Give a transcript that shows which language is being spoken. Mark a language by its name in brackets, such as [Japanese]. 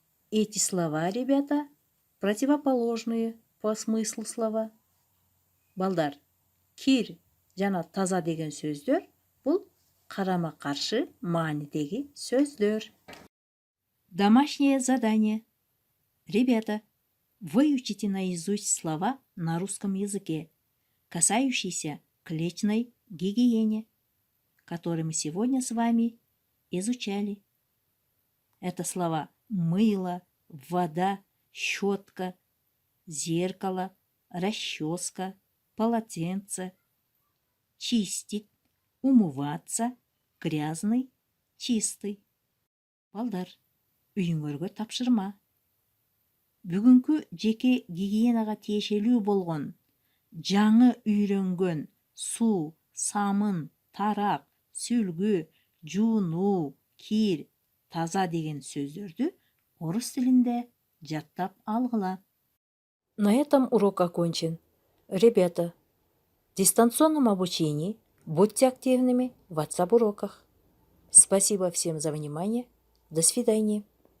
[Russian] Эти слова, ребята, противоположные по смыслу слова. [Kyrgyz] Балдар, кир жана таза деген сөздөр бул карама каршы маанидеги сөздөр. [Russian] Домашнее задание. Ребята, выучите наизусть слова на русском языке, касающиеся клетчной гигиене, которые мы сегодня с вами изучали. Это слова мыло, вода, щетка, зеркало, расческа, полотенце, чистить, умываться, грязный, чистый. [Kyrgyz] Балдар, үйүңөргө тапшырма. Бүгүнкү жеке гигиенага тиешелүү болгон, жаңы үйрөнгөн суу, самын, тарак, сүлгү, жуунуу, кир, таза деген сөздөрдү орус тилинде жаттап алгыла. [Russian] На этом урок окончен. Ребята, в дистанционном обучении будьте активными в WhatsApp уроках. Спасибо всем за внимание. До свидания.